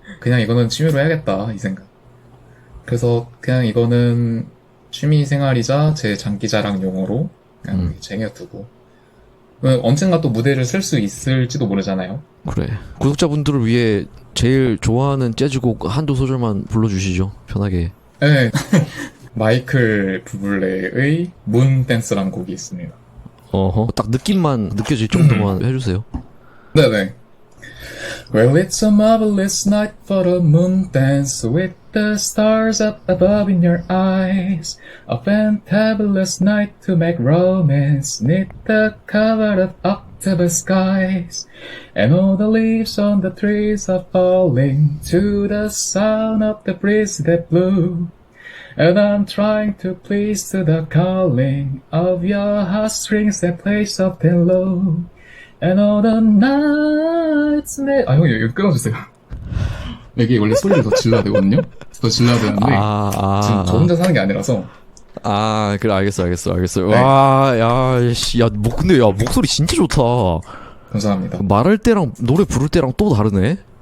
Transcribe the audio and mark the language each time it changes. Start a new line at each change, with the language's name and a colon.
Korean: 그냥 이거는 취미로 해야겠다 이 생각. 그래서 그냥 이거는 취미 생활이자 제 장기자랑 용어로 그냥 쟁여두고, 언젠가 또 무대를 쓸 수 있을지도 모르잖아요. 그래. 구독자분들을 위해 제일 좋아하는 재즈곡 한두 소절만 불러주시죠. 편하게. 네. 마이클 부블레의 문 댄스라는 곡이 있습니다. 딱 느낌만 느껴질 정도만 해주세요. 네네.
English: Well, it's a marvelous night for a moon dance with the stars up above in your eyes. A fantabulous night to make romance 'neath the cover of October skies. And all the leaves on the trees are falling to the sound of the breeze that blew. And I'm trying to please to the calling of your heartstrings that play soft and low. And all the nights
Korean: 형님 이거 끊어주세요. 여기 원래 소리를 더 질러야 되거든요. 더 질러야 되는데 지금 저 혼자 사는 게 아니라서. 그래, 알겠어. 네. 와, 근데 목소리 진짜 좋다. 감사합니다. 말할 때랑 노래 부를 때랑 또 다르네.